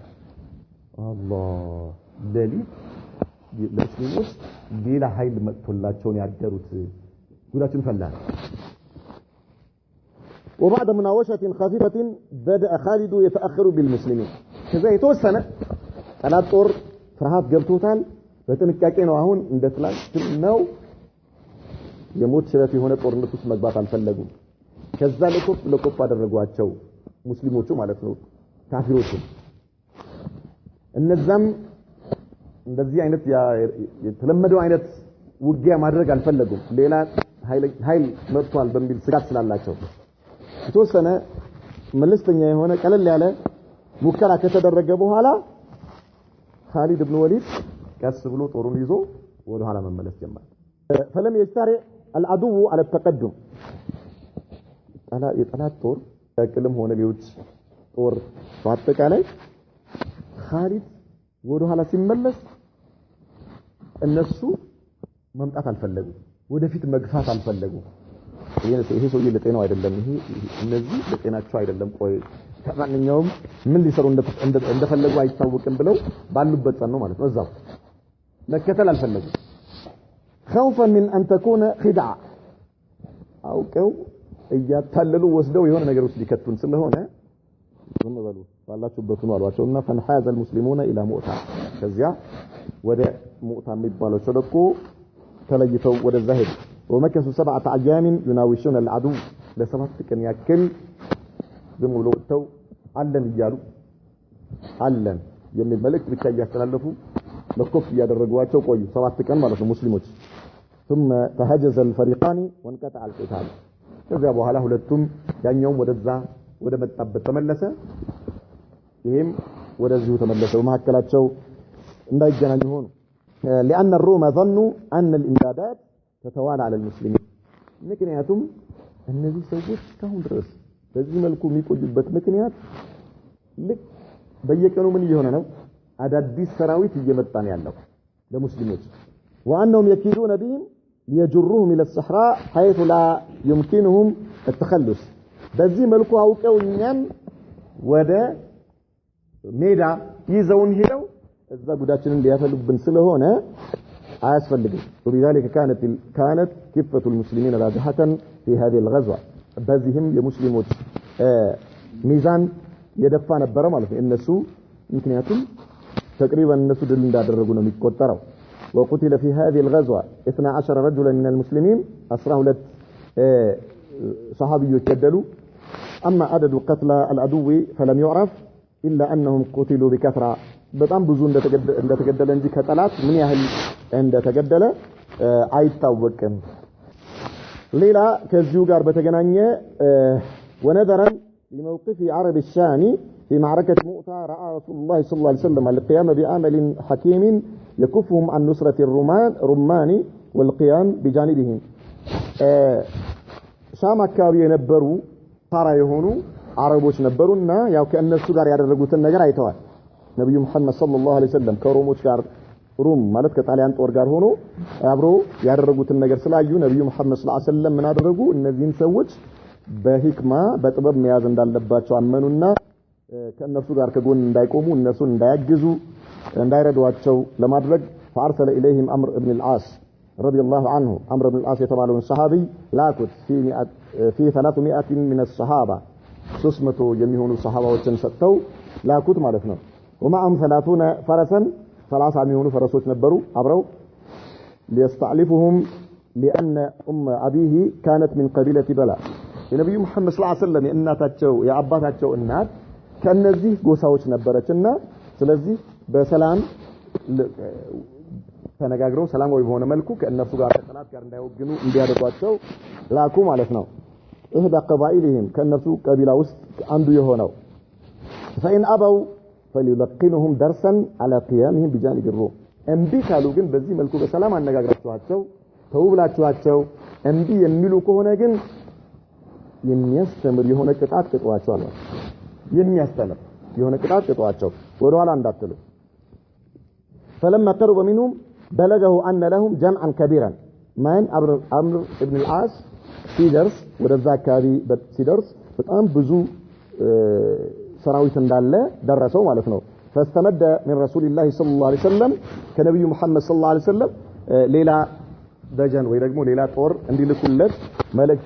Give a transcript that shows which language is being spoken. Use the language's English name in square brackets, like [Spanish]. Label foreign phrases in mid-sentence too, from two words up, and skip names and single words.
[Amharic] አላህ ለሊት ለሙስሊሞች ሌላ ኃይል መጥቶላቸው ያደሩት ጉዳችን ፈላል [Arabic] وبعد مناوشة خفيفة بدأ خالد يتأخر بالمسلمين [Amharic] كذا يتوسنا ጠላት ጦር ፍርሃት ገብቶታል በጥንቃቄ ነው አሁን እንደትላል ነው የሞት ሽረት የሆነ ጦርነት ውስጥ መግባት አልፈለጉም ከዛ ለኮፕ አደረጓቸው ሙስሊሞቹ ማለት ነው ካፊሮቹ እነዛም እንደዚህ አይነት የተለመደው አይነት ውጊያ ማድረግ አልፈለጉም ሌላ ኃይል መጥቷል በሚል ስጋት ስላላቸው የተወሰነ መለስተኛ የሆነ ቀለል ያለ ሙከራ ከተደረገ በኋላ خالد بن وليد ቀስ ብሎ ጦሩን ይዞ ወደ ኋላ መመለስ ጀመረ [Arabic] فلم يستطع العدو على التقدم [Amharic] የጠላት ጦር ተቅልም ሆነ ቢውጭ ጦር በአጠቃላይ خالد ወደ ኋላ ሲመለስ እነሱ መምጣት አልፈለጉም ወደፊት መግፋት አልፈለጉም ይሄ ሰው ለጤናው አይደለም ይሄ እነዚህ ለጤናቸው አይደለም ቆይ ከማንኛውም ምን ሊሰሩ እንደፈለጉ አይታወቅም ብለው ባሉበት ጸን ነው ማለት ነው እዛው መከተል አልፈለጉም [Arabic] خوفا من ان تكون خدعه [Amharic] አውቀው እያታለሉ ወስደው የሆነ ነገር ውስጥ ሊከቱን ስለሆነ ዝም በሉ ባላችሁበት ነው አሏቸውና [Arabic] فنحاز المسلمون الى مؤتة [Amharic] ከዚያ ወደ ሙእታ የሚባለው ሸለቆ ተለይተው ወደዛ ሄዱ [Arabic] ومكثوا 7 ايام يناوشون العدو [Amharic] ለሰባት ቀን ያክል ዝም ብለው ተው አለን ይያሉ አለን የሚል መልእክት ብቻ ያስተላልፉ ለኮፍ ያደረጓቸው ቆዩ 7 ቀን ማለት ነው ሙስሊሞች [Arabic] ثم تهجز الفريقان وانقطع القتال [Amharic] ከዛ በኋላ ሁለቱም ያኛውም ወደዛ ወደ መጣበት ተመለሰ ይሄም ወደዚሁ ተመለሰ በመሐከላቸው እንዳይገናኙ ሆኑ [Arabic] لان الروم ظنوا ان الامدادات تتوالى على المسلمين [Amharic] ምክንያቱም እነዚህ ሰዎች ካሁን ድረስ በዚህ መልኩ የሚቆዩበት ምክንያት ልክ በየቀኑ ምን እየሆነ ነው አዳዲስ ሰራዊት እየመጣ ነው ያለው ለሙስሊሞች [Arabic] وانهم يكيدون بهم ليجروهم الى الصحراء حيث لا يمكنهم التخلص [Amharic] በዚህ መልኩ አውቀው እኛን ወደ ሜዳ ይዘውን ሄደው እዛ ጉዳችንን ሊያፈሉብን ስለሆነ አያስፈልግም [Arabic] وبذلك كانت كفة المسلمين راجحة في هذه الغزوة [Amharic] በዚህም የሙስሊሞች ሚዛን የደፋ ነበር ማለት ነው እነሱ ምክንያቱም تقريبا እነሱ ድል እንዳደረጉ ነው የሚቆጠረው [Arabic] وقتل في هذه الغزوة 12 رجلا من المسلمين [Amharic] 12 صحابيዎች ተገደሉ [Arabic] اما عدد قتلى العدو فلم يعرف الا انهم قتلوا بكثرة [Amharic] በጣም ብዙ እንደተገደለ እንጂ ከጠላት ምን ያህል እንደተገደለ አይታወቅም ሌላ ከዚሁ ጋር በተገናኘ [Arabic] ونظرا لموقف عرب الشام في معركة مؤتة رأى رسول الله صلى الله عليه وسلم القيام بعمل حكيم يكفهم عن نصرة الرمان والقيام بجانبهم [Amharic] شام አካባቢ የነበሩ ታራ የሆኑ አረቦች ነበሩና ያው ከእነሱ ጋር ያደረጉትን ነገር አይተዋል ነብዩ መሐመድ [Arabic] صلى الله عليه وسلم [Amharic] ከሮሞች ጋር ሩም ማለት ከጣሊያን ጦር ጋር ሆኖ አብሮ ያደረጉትን ነገር ስላዩ ነብዩ መሐመድ [Arabic] صلى الله عليه وسلم [Amharic] ምን አደረጉ እነዚህን ሰዎች በህክማ በጥበብ መያዝ እንዳለባቸው አመኑና ከእነሱ ጋር ከጎን እንዳይቆሙ እነሱን እንዳያግዙ እንዳይረዷቸው ለማድረግ [Arabic] فارسل اليهم عمرو بن العاص رضي الله عنه [Amharic] عمرو بن العاص የተባለው ሰሃቢ ላኩት [Arabic] في 300 من الصحابه [Amharic] 300 የሚሆኑ ሰሃባዎችን ሰጥተው ላኩት ማለት ነው [Arabic] ومعهم 30 فرسا [Amharic] 30 የሚሆኑ ፈረሶች ነበሩ አብረው [Arabic] ليستعلفهم لان ابيه كانت من قبيله بلا [Amharic] የነብዩ መሐመድ [Arabic] صلى الله عليه وسلم [Amharic] የእናታቸው የአባታቸው እናት ከነዚህ ጎሳዎች ነበረችና ስለዚህ በሰላም ተነጋግረው ሰላማዊ በሆነ መልኩ ከእነሱ ጋር ከጠላት ጋር እንዳይወግኑ እንዲያደርጓቸው ላኩ ማለት ነው [Arabic] إحدى قبائلهم [Amharic] ከእነሱ ቀቢላ ውስጥ አንዱ የሆነው [Arabic] فإن أبوا فليلقنهم درسا على قيامهم بجانب الروم [Amharic] እንቢ ካሉ ግን በዚህ መልኩ በሰላም አነጋግራቸዋቸው ተውብላችኋቸው እንዲ የሚሉ ከሆነ ግን የሚያስተምር የሆነ ቅጣት ቅጧቸው አለ የሚያስተምር የሆነ ቅጣት ቅጧቸው ወደ ኋላ እንዳትሉ [Arabic] فلما قرب منهم بلغه أن لهم جمعا كبيرا من عمرو بن العاص [Amharic] ሲደርስ ወደዛ አካባቢ ሲደርስ በጣም ብዙ ሰራዊት እንዳለ ደረሰው ማለት ነው [Arabic] فاستمد من رسول الله صلى الله عليه وسلم كنبي محمد صلى الله عليه وسلم [Amharic] ሌላ ደጀን ወይ ደግሞ ሌላ ጦር እንዲልኩለት መልእክት